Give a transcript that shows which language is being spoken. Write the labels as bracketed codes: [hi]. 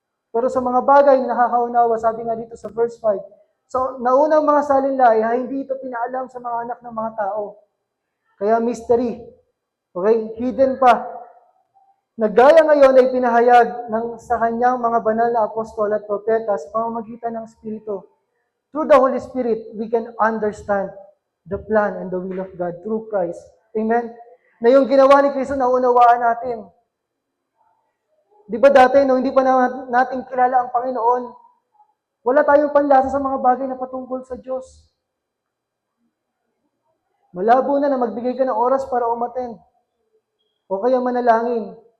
[tl] Pero sa mga bagay na nakakaunawa, sabi nga dito sa verse 5, so, naunang mga salinlay, ay hindi ito pinaalam sa mga anak ng mga tao. Kaya mystery. Okay? Hidden pa. Nagaya ngayon ay pinahayag sa kanyang mga banal na apostol at propeta sa pamamagitan ng Espiritu. [en] Through the Holy Spirit, we can understand the plan and the will of God through Christ. [tl] Amen? Na yung ginawa ni Kristo, naunawaan natin. Di ba dati, nung hindi pa natin kilala ang Panginoon, wala tayong panlasa sa mga bagay na patungkol sa Diyos. Malabo na magbigay ka ng oras para umattend. O kaya manalangin.